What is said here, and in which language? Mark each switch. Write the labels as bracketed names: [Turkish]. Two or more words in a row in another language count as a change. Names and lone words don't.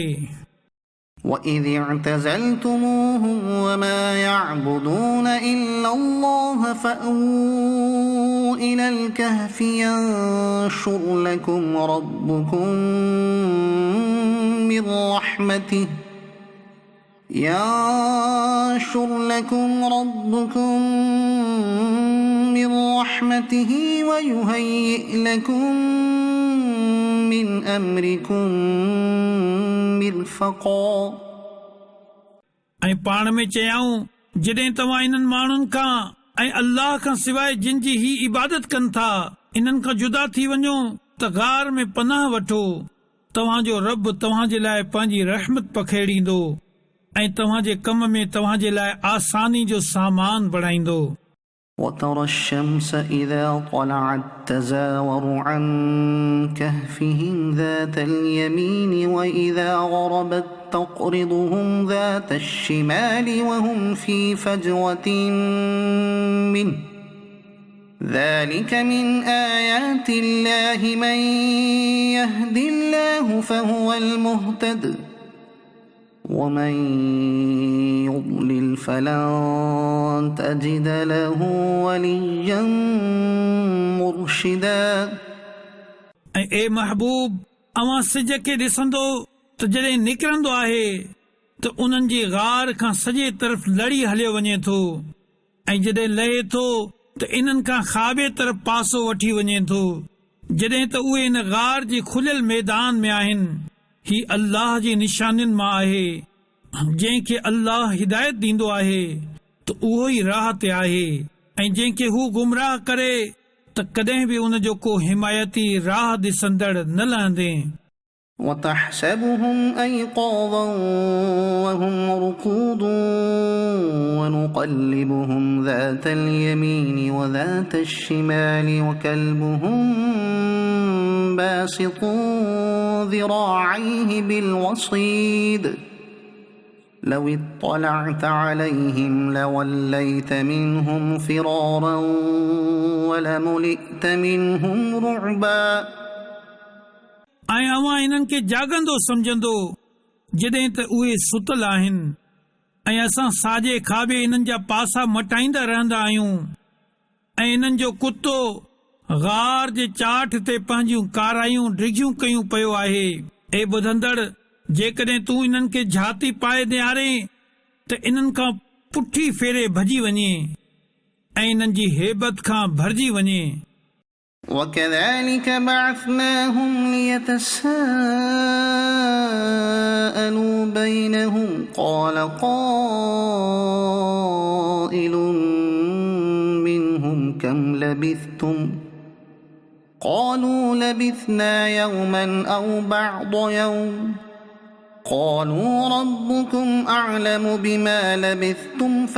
[Arabic] وَإِذِ اعْتَزَلْتُمُوهُمْ وَمَا يَعْبُدُونَ إِلَّا اللَّهَ فَأْوُوا إِلَى الْكَهْفِ يَنشُرْ لَكُمْ رَبُّكُمْ من رحمته ويهيئ لكم من أمركم مرفقا [Sindhi] ऐं पाण में चयाऊं जॾहिं तव्हां इन्हनि माण्हुनि खां ऐं अल्लाह खां सवाइ जिन जी ही इबादत कनि था इन्हनि खां जुदा थी वञो त गार में पनाह वठो तव्हांजो रब तव्हांजे लाइ पंहिंजी रहमत पखेड़ींदो ऐं तव्हांजे कम में तव्हांजे लाइ आसानी जो सामान बणाईंदो [Arabic] وترى الشمس إذا طلعت تزاور عن كهفهم ذات اليمين وإذا غربت تقرضهم ذات الشمال وهم في فجوة منه ذلك من آيات الله من يهد الله فهو المهتد ومن يضلل فلن تجد له وليا مرشدا [Sindhi] ऐं ए महबूब अवां सिज खे ॾिसंदो त जॾहिं निकिरंदो आहे त उन्हनि जी गार खां सॼे तरफ़ लड़ी हलियो वञे थो ऐं जॾहिं लहे थो त इन्हनि खां खाॿे तरफ़ पासो वठी वञे थो जॾहिं त उहे इन गार जी खुलियल मैदान में आहिनि ही अल्लाह जी निशानियुनि मां आहे जंहिंखे अल्लाह हिदायत ॾींदो आहे त उहो ई राह ते आहे ऐं जंहिंखे हू गुमराह करे त कॾहिं बि उन जो को हिमायती राह ॾिसंदड़ न लहंदे [Arabic] وتحسبهم أيقاظا وهم رقود ونقلبهم ذات اليمين وذات الشمال وكلبهم باسط ذراعيه بالوصيد لو اطلعت عليهم لوليت منهم فرارا ولملئت منهم رعبا [Sindhi] ऐं अवां इन्हनि खे जाॻंदो सम्झंदो जॾहिं त उहे सुतल आहिनि ऐं असां साॼे खाॿे इन्हनि जा पासा मटाईंदा रहंदा आहियूं ऐं इन्हनि जो कुतो गार जे चाठ ते पंहिंजूं कारायूं डिघियूं कयूं पियो आहे। ए ॿुधंदड़, जेकॾहिं तूं इन्हनि खे झाती पाए निहारे त इन्हनि खां पुठी फेरे भॼी वञे ऐं इन्हनि जी हेबत खां भरिजी वञे। [Arabic] وكذلك بعثناهم ليتساءلوا بينهم قال قائل منهم كم لبثتم قالوا لبثنا يوما أو بعض يوم قالوا ربكم أعلم بما لبثتم